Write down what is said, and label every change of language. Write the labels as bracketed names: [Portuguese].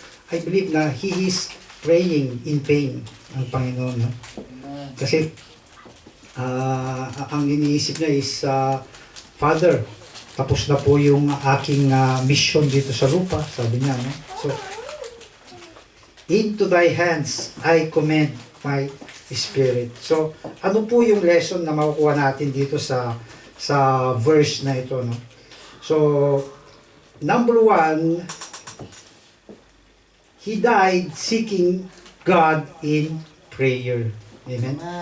[English] I believe na He is praying in pain [Filipino] ang Panginoon, no? Kasi ang iniisip niya is, Father, tapos na po yung aking mission dito sa lupa, sabi niya, no? [English] So, into thy hands I commend my spirit. [Filipino] So, ano po yung lesson na makukuha natin dito sa verse na ito, no? [English] So, number 1, he died seeking God in prayer. Amen?